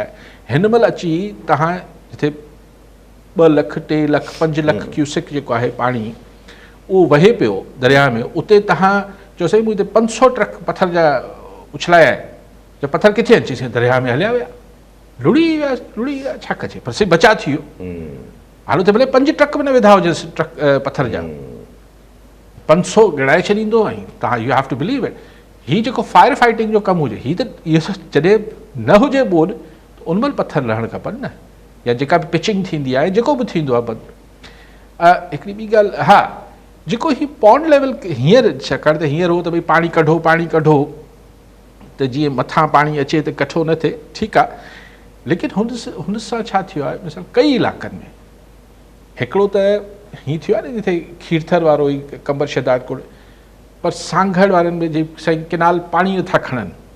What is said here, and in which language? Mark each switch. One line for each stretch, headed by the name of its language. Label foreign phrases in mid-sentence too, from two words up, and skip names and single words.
Sindhi: हिन महिल अची तव्हां जिथे 2 लख 3 लख 5 लख क्यूसिक जेको आहे पाणी उहो वहे पियो दरिया में, उते तव्हां चयो साईं मूं हिते 500 ट्रक पथर जा उछलाया आहिनि, त पथर किथे अची साईं दरिया में हलिया विया, लुड़ी विया, छा कजे, पर साईं बचा थी वियो। हाणे त भले 5 ट्रक बि न विधा हुजनि ट्रक पथर जा, 500 गिणाए छॾींदो।
English: ऐं तव्हां you have to believe it,
Sindhi: हीउ जेको
English: fire fighting
Sindhi: जो कमु हुजे, हीउ त इहो जॾहिं न हुजे ॿोॾि त उन महिल पथर रहणु खपनि न, या जेका बि पिचिंग थींदी आहे, जेको बि थींदो आहे बंदि। हिकिड़ी ॿी ॻाल्हि, हा जेको हीउ
English: pond level
Sindhi: हींअर, छाकाणि त हींअर हो त भई पाणी कढो त जीअं मथां पाणी अचे त कठो न थिए, ठीकु आहे, लेकिन हुन सां छा थियो आहे, मिसाल कई इलाइक़नि में, हिकिड़ो त हीअं थियो आहे न जिथे खीरथर वारो ई कंबर शदाद कोड़, पर सांघड़ वारनि में जे साईं किनाल पाणी नथा खणनि।